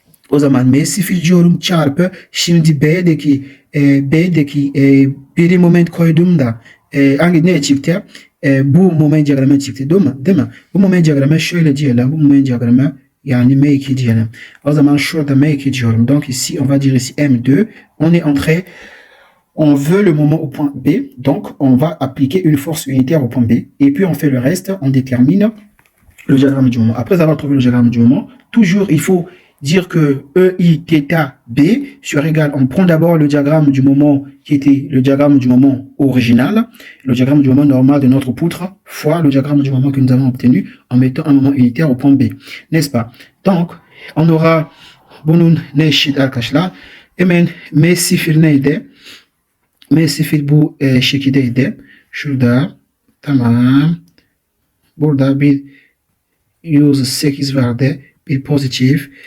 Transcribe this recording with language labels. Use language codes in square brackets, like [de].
[tr] O zaman M sıfır diyorum çarpı şimdi B'deki biri moment koyduğumda hangi ne çıktı? Bu moment diyagramı çıktı değil mi? Değil mi? Bu moment diyagramı şöyle diyelim. Bu moment diyagramı yani M2 diyelim. O zaman şurada M2 diyorum. [fr] Donc ici on va dire ici M2. On est entré. On veut le moment au point B. Donc on va appliquer une force unitaire au point B. Et puis on fait le reste. On détermine le diagramme du moment. Après avoir trouvé le diagramme du moment, toujours il faut dire que EI θ B sur égal, on prend d'abord le diagramme du moment qui était le diagramme du moment original, le diagramme du moment normal de notre poutre, fois le diagramme du moment que nous avons obtenu en mettant un moment unitaire au point B. N'est-ce pas? Donc, on aura [tr] bunun ne eşit arkadaşlar? Hemen M sıfır neydi? M sıfır bu şekildeydi. Şurada. Tamam. Burada bir 108 vardı. Bir pozitif.